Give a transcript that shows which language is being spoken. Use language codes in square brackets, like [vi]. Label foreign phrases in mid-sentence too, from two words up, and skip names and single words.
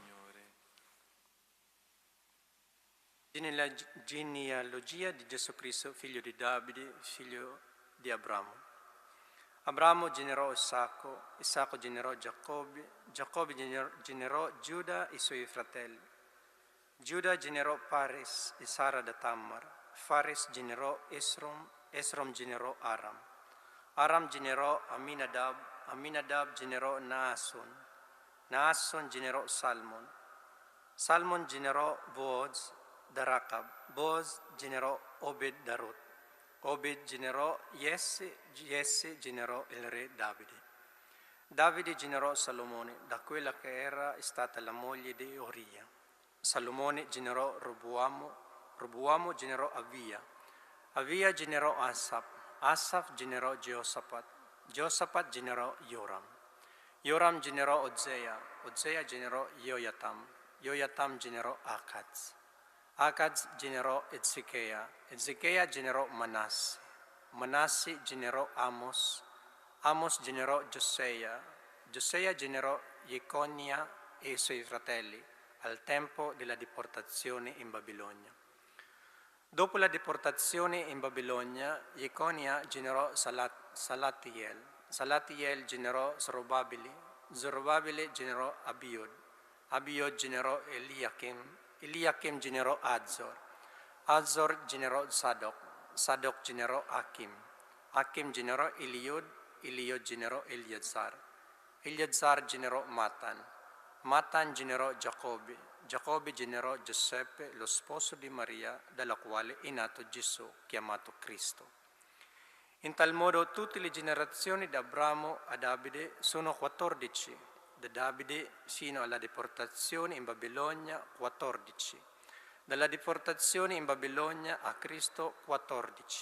[it] Genealogia di Gesù Cristo, figlio di Davide, figlio di Abramo. Abramo generò Isacco, Isacco generò Giacobbe, Giacobbe generò Giuda e i suoi fratelli. Giuda generò Pares e Sara da Tammar, Fares generò Esrom, Esrom generò Aram. Aram generò Aminadab, Aminadab generò Naasson, Naasson generò Salmon, Salmon generò Booz da Racab, Booz generò Obed da Ruth, Obed generò Jesse, Jesse generò il re Davide. Davide generò Salomone da quella che era stata la moglie di Uria. Salomone generò Roboamo, Roboamo generò Avia, Avia generò Asaf, Asaf generò Geosafat, Geosafat generò Joram, Joram generò Ozea, Ozea generò Joiatam, Joiatam generò Akaz, Akaz generò Ezechia, Ezechia generò Manasse, Manasse generò Amos, Amos generò Gioseia, Gioseia generò Jeconia e i suoi fratelli al tempo della deportazione in Babilonia. Dopo la deportazione in Babilonia, Jeconia generò Salatiel, Salatiel generò Zorobabele, Zorobabele generò Abiud, Abiud generò Eliakim, Eliakim generò Azor, Azor generò Sadok, Sadok generò Achim, Achim generò Eliud, Eliud generò Eleazar, Eleazar generò Matan, Matan generò Giacobbe, Giacobbe generò Giuseppe, lo sposo di Maria, dalla quale è nato Gesù, chiamato Cristo. In tal modo tutte le generazioni da Abramo a Davide sono 14, da Davide fino alla deportazione in Babilonia 14, dalla deportazione in Babilonia a Cristo 14.